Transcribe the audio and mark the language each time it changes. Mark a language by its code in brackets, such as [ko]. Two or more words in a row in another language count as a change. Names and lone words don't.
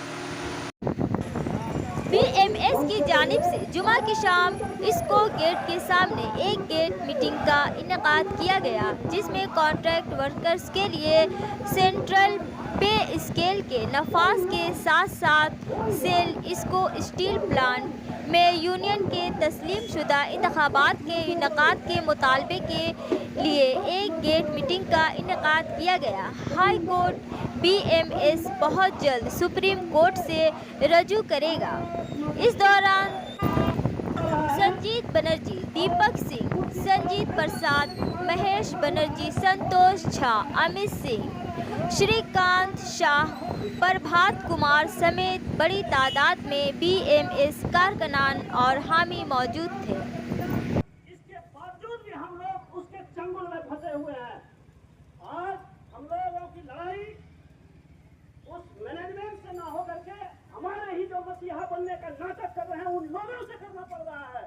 [ur] بی ایم ایس کی جانب سے جمعہ کی شام اسکو گیٹ کے سامنے ایک [en] gate meeting [ur] کا انعقاد کیا گیا جس میں [en] contract workers [ur] کے لیے [en] central pay scale [ur] کے نفاذ کے ساتھ ساتھ سیل اسکو اسٹیل پلانٹ میں یونین کے تسلیم شدہ انتخابات کے انعقاد کے مطالبے کے لیے ایک [en] gate meeting [ur] کا انعقاد کیا گیا۔ [en] high court [ur] بی ایم ایس بہت جلد سپریم کورٹ سے رجوع کرے گا۔ اس دوران سنجیت بنرجی، دیپک سنگھ، سنجیت پرساد، مہیش بنرجی، سنتوش جھا، امت سنگھ، شری کانت شاہ، پربھات کمار سمیت بڑی تعداد میں بی ایم ایس کارکنان اور حامی موجود تھے۔ اس کے باوجود بھی ہم لوگ اس کے چنگل میں پھنسے ہوئے ہیں۔ آج ہم لوگوں کی لڑائی اس مینجمنٹ سے نہ ہو کر کے ہمارے ہی جو مسیحا بننے کا ناٹک کر رہے ہیں ان لوگوں سے کرنا پڑ رہا ہے۔